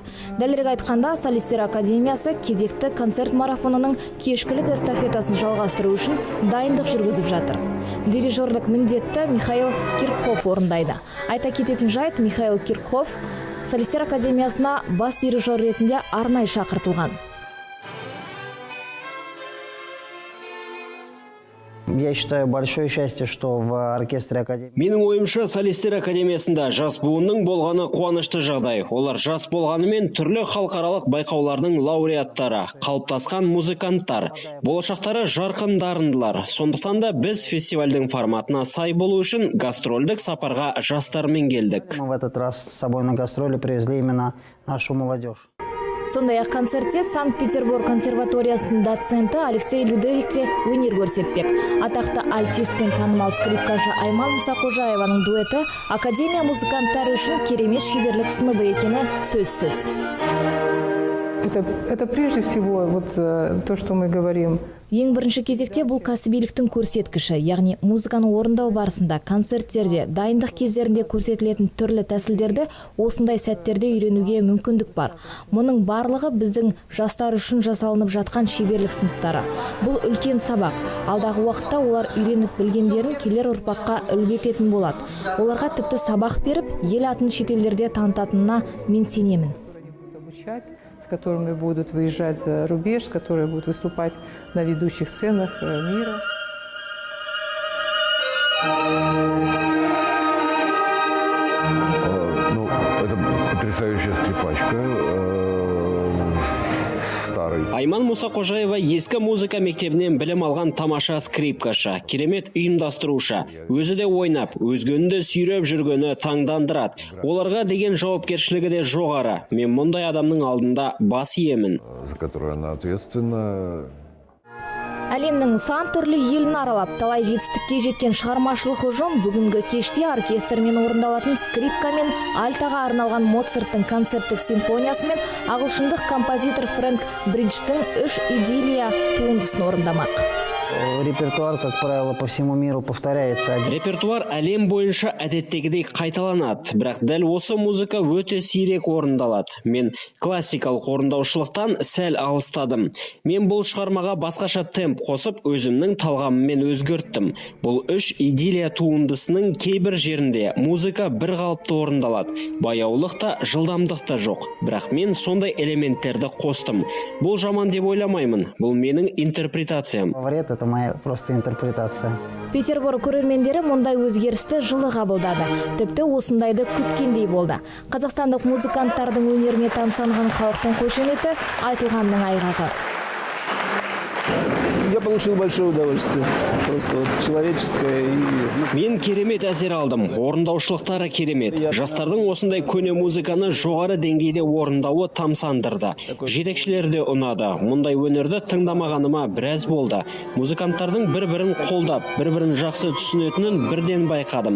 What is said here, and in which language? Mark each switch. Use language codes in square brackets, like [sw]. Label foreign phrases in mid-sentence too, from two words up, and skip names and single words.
[kk] Дәлірек айтқанда, Солистер академиясы кезекті концерт марафонының кешкілік эстафетасын жалғастыру үшін дайындық жүргізіп жатыр. Дирижерлік міндетті Михаил Киркхоф орындайды. Айта кететін жайт, Михаил Киркхоф Солистер академиясына бас дирижер ретінде арнайы шақыртылған. [ru] Я считаю большое счастье, что в оркестре академии. [kk] Менің ойымша, Солистер академиясында жас буынның болғаны қуанышты жағдай. Олар жас болғанымен түрлі халықаралық байқаулардың лауреаттары, қалыптасқан музыканттар, болашақтары жарқын дарындылар. Сондықтан да біз фестивальдің форматына сай болу үшін гастрольдік сапарға жастармен келдік. [ru] Мы в этот раз с собой на гастроли привезли именно нашу молодежь. [kk] Сондай-ақ концертте Санкт-Петербург консерваториясының доценті Алексей Людовик те өнер көрсетпек. Атақты альтист пен танымал скрипкашы Айман Мусақожаеваның дуэті академия музыканттары үшін керемет шеберлік сыныбы екені сөзсіз. [ru] Это прежде всего вот то, что мы говорим. [kk] Ең бірінші кезекте бұл кәсібиліктің көрсеткіші, яғни музыканы орындау барысында, концерттерде, дайындық кездерінде көрсетілетін түрлі тәсілдерді осындай сәттерде үйренуге мүмкіндік бар. Мұның барлығы біздің жастар үшін жасалынып жатқан шеберлік сыныптары. Бұл үлкен сабақ. Алдағы уақытта олар үйреніп білгендерін келер ұрпаққа үлгі ететін болады. Оларға тіпті сабақ беріп, ел атын шетелдерде танытатынына мен сенемін. [ru] С которыми будут выезжать за рубеж, которые будут выступать на ведущих сценах мира. Ну, это потрясающая скрипачка. [kk] Айман Мусақожаева ескі музыка мектебінен білім алған тамаша скрипкашы, керемет ұйымдастырушы. Өзі де ойнап, өзгені де сүйреп жүргені таңдандырады. Оларға деген жауапкершілігі де жоғары. Мен мұндай адамның алдында бас иемін. [ru] За которую она ответственна. [kk] Әлемнің сан түрлі елін аралап, талай жетістікке жеткен шығармашылық ұжым бүгінгі кеште оркестрмен орындалатын скрипка мен альтаға арналған Моцарттың концерттік симфониясы мен ағылшындық композитор Фрэнк Бриджтің «Үш идиллия» туындысын орындамақ. [ru] Репертуар, как правило, по всему миру повторяется. [kk] Репертуар әлем бойынша әдеттегідей қайталанады, бірақ дәл осы музыка өте сирек орындалады. Мен классикалық орындаушылықтан сәл алыстадым. Мен бұл шығармаға басқаша темп қосып, өзімнің талғамымен өзгерттім. Бұл «Үш идиллия» туындысының кейбір жерінде музыка бір қалыпты орындалады. Баяулық та, жылдамдық та жоқ. Бірақ мен сондай элементтерді қостым. Бұл жаман деп ойламаймын. Бұл менің интерпретациям. [ru] Это моя просто интерпретация. [kk] Петербург көрермендері мұндай өзгерісті жылы қабылдады. Тіпті осындайды күткендей болды. Қазақстандық музыканттардың өнеріне тамсанған халықтың қошеметі айтылғанның айғағы. [ru] Я получил большое удовольствие. Просто вот человеческое. [kk] Мен керемет әсер алдым. Орындаушылықтары керемет. Жастардың осындай көне музыканы жоғары деңгейде орындауы тамсандырды. Жетекшілер де ұнады. Мұндай өнерді тыңдамағаныма біраз болды. Музыканттардың бір-бірін қолдап, бір-бірін жақсы түсінетінін бірден байқадым.